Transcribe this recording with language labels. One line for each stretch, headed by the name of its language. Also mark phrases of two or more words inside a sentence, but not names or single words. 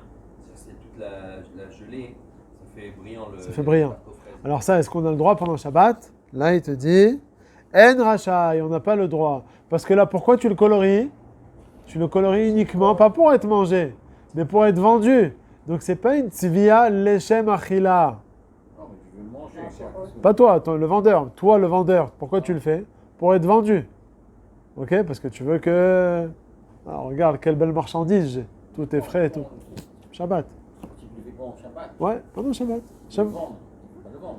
French: C'est toute la gelée, ça fait brillant le. Ça fait brillant. Alors ça, est-ce qu'on a le droit pendant Shabbat? Là, il te dit, En rachai, on n'a pas le droit. Parce que là, pourquoi tu le colories? Tu le colories uniquement, pas pour être mangé, mais pour être vendu. Donc c'est pas une
Hebrew: צביעה לחם אכילה.
French: Non, mais tu veux le manger. Pas toi, le vendeur. Toi, le vendeur, pourquoi tu le fais? Pour être vendu. Ok? Parce que tu veux que... Alors, regarde, quelle belle marchandise j'ai. Tout est frais et tout. Shabbat. Tu le fais pas en Shabbat. Ouais, pendant Shabbat. Tu veux le vendre. Tu peux pas le vendre.